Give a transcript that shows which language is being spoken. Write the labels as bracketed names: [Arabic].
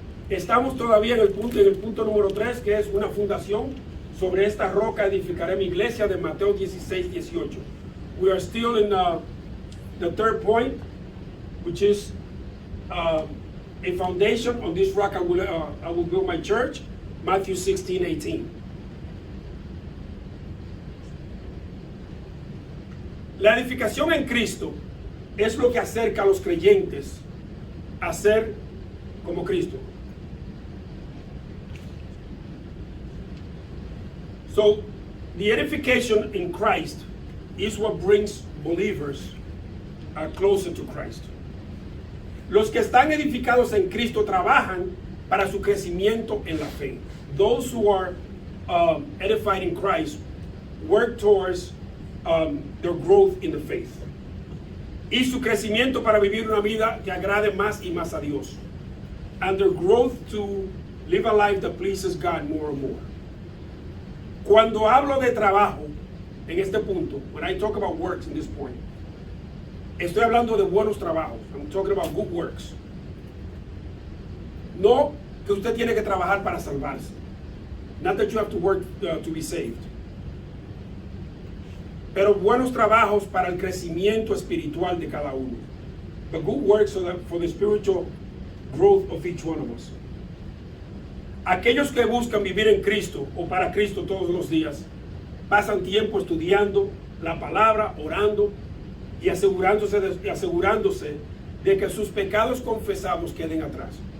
[Spanish] Estamos todavía en el punto número 3, que es una fundación. Sobre esta roca edificaré mi iglesia, de Mateo 16:18. [English] We are still in the third point, which is a foundation. On this rock I will build my church, Matthew 16:18. [Spanish] La edificación en Cristo es lo que acerca a los creyentes a ser como Cristo. [English] So, the edification in Christ is what brings believers closer to Christ. [Spanish] Los que están edificados en Cristo trabajan para su crecimiento en la fe. [English] Those who are edified in Christ work towards their growth in the faith. [Spanish] Y su crecimiento para vivir una vida que agrade más y más a Dios. [English] And their growth to live a life that pleases God more and more. [Spanish] Cuando hablo de trabajo en este punto, [English] when I talk about works in this point, [Spanish] estoy hablando de buenos trabajos. [English] I'm talking about good works. [Spanish] No que usted tiene que trabajar para salvarse. [English] Not that you have to work to be saved. [Spanish] Pero buenos trabajos para el crecimiento espiritual de cada uno. [English] The good works for the spiritual growth of each one of us. [Spanish] Aquellos que buscan vivir en Cristo o para Cristo todos los días, pasan tiempo estudiando la palabra, orando y asegurándose de que sus pecados confesados queden atrás.